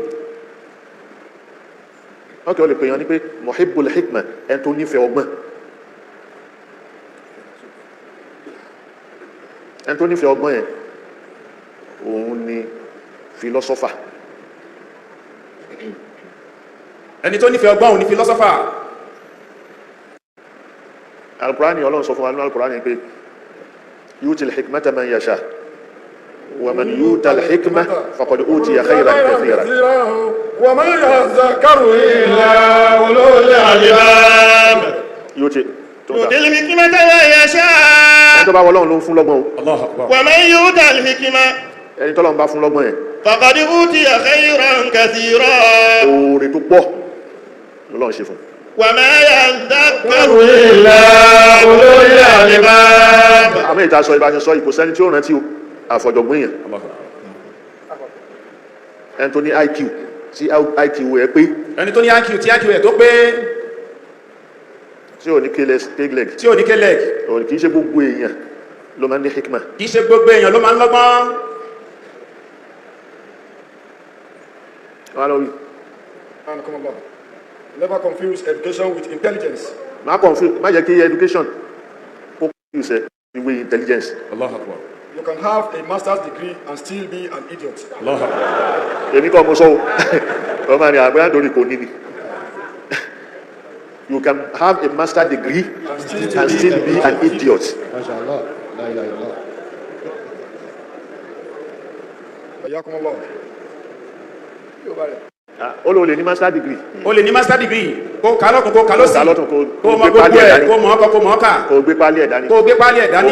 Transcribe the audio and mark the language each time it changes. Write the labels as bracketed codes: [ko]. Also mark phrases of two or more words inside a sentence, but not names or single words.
[yo] wọ́n kí wọ́n lè pè yàn ní pé [ar] محب الحكمة [yo] ẹni tó nífẹ̀ẹ́ ọgbọ́n ẹni tó nífẹ̀ẹ́ ọgbọ́n yẹn òun ni philosopher. ẹni tó nífẹ̀ẹ́ ọgbọ́n òun ni philosopher. Al-Qur'ani Ọlọ́run sọ fún wa ní Al-Qur'ani pé [ar] يؤتي الحكمة من يشاء و من يؤت الحكمة فقد أوتي خيرا كثيرا. وما يذكر إلا أولو الألباب. يؤتي الحكمة من يشاء. [yo] ẹni tó bá wọ Ọlọ́run ló ń fún lọ́gbọ́n o. [ar] الله أكبر. و من يؤت الحكمة [yo] ẹni tọ́lọ́run bá fún lọ́gbọ́n yẹn [ar] فقد أوتي خيرا كثيرا. [yo] oore tó pọ̀ lọ́lọ́run ṣe fún. [ar] وما يذكر إلا أولو الألباب. [yo] àmì ìta sọ ìbáṣe sọ ìkò sẹ́ni tí ó rántí àfọ̀jọ̀gbọ́n yẹn ẹni tó ní IQ tí IQ ẹ̀ pé ẹni tó ní IQ tí IQ ẹ̀ tó pé tí ò ní k-leg tí ò ní k-leg kìí ṣe gbogbo èèyàn ló máa ń ní hikma. kìí ṣe gbogbo èèyàn ló máa ń lọ́gbọ́n. [en] Never confuse education with intelligence. [yo] má jẹ́ kí education kó confuse ẹ [en] with intelligence. [ar] الله أكبر. [en] You can have a master's degree and still be an idiot. [ar] الله أكبر. [yo] èmi kọ́ mo sọ o ọmọ ni àgbẹ̀ àdórí kò ní ni. [en] You can have a master degree and still be an idiot. [ar] ما شاء الله. لا إله إلا الله. حياكم الله. [yo] ó lò lè ní [en] master degree. [yo] o lè ní [en] master degree [yo] kó kálọ́tún kó kálọ́sì kó mọ gbé gbogbo pálí ẹ̀ ẹ̀ dání. kó mọ ọkọ kó mọ ọkà kó gbé pálí ẹ̀ dání. kó gbé pálí ẹ̀ dání